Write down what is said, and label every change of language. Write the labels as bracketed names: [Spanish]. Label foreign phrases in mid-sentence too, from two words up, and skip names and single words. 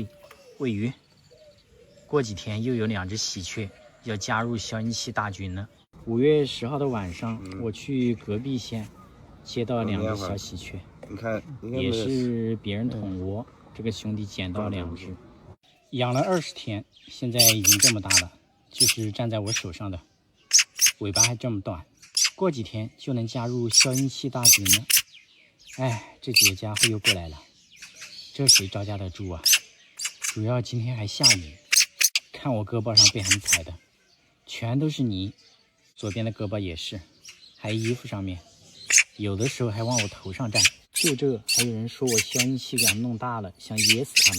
[Chinese] 餵魚，過幾天又有2隻喜鵲要加入消音器大軍了。5月10號的晚上，我去隔壁縣接到2隻小喜鵲，你看，也是別人捅窩，這個兄弟撿到2隻。養了20天，現在已經這麼大了，就是站在我手上的，尾巴還這麼短，過幾天就能加入消音器大軍了。哎，這幾個家伙又過來了，這誰招架得住啊？主要今天還下雨，看我胳膊上被他們踩的，全都是泥，左邊的胳膊也是，還衣服上面，有的時候還往我頭上站。就這，還有人說我消音器給他們弄大了，想噎死他們。